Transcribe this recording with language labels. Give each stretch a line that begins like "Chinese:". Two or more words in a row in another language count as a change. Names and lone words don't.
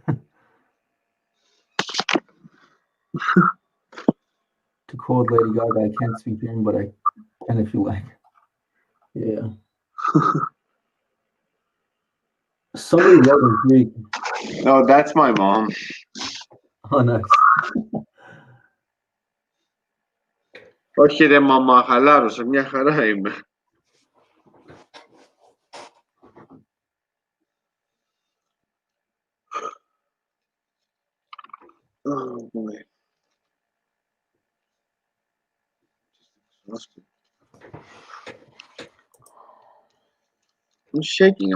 English: To quote Lady Gaga, I can't speak German, but I can if you like. Yeah. Somebody wrote in Greek. No, that's my mom. Oh, nice.
Greek: Όχι ρε μαμά, χαλάρωσε, μια χαρά είμαι.
English: Oh boy. I'm shaking.